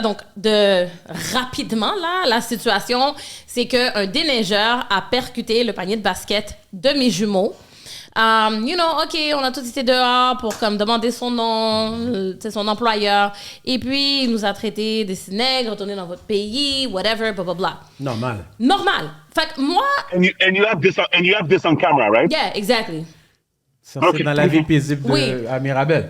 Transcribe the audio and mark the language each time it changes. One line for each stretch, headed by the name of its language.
French: Donc, rapidement, là, la situation, c'est qu'un déneigeur a percuté le panier de basket de mes jumeaux. OK, on a tous été dehors pour comme demander son nom, son employeur. Et puis, il nous a traités des nègres, retournez dans votre pays, whatever, blah, blah, blah. Normal. Fait que moi...
English: And you have this on camera, right? Yeah, exactly.
French: C'est dans la vie paisible à Mirabel.